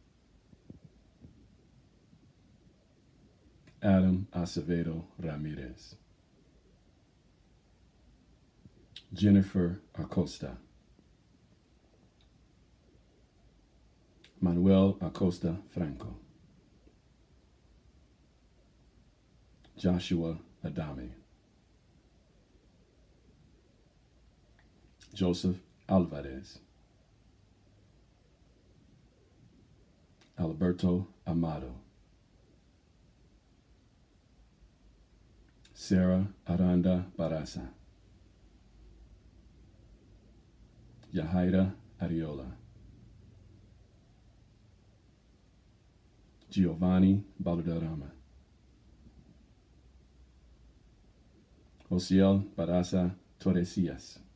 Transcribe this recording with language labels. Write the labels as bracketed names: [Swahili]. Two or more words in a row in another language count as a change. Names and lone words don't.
[Spanish] Adam Acevedo Ramirez, Jennifer Acosta, Manuel Acosta Franco, Joshua Adame, Joseph Alvarez, Alberto Amado, Sarah Aranda Barasa, Yahaira Ariola, Giovanni Balderrama, Josiel Barasa Torresillas,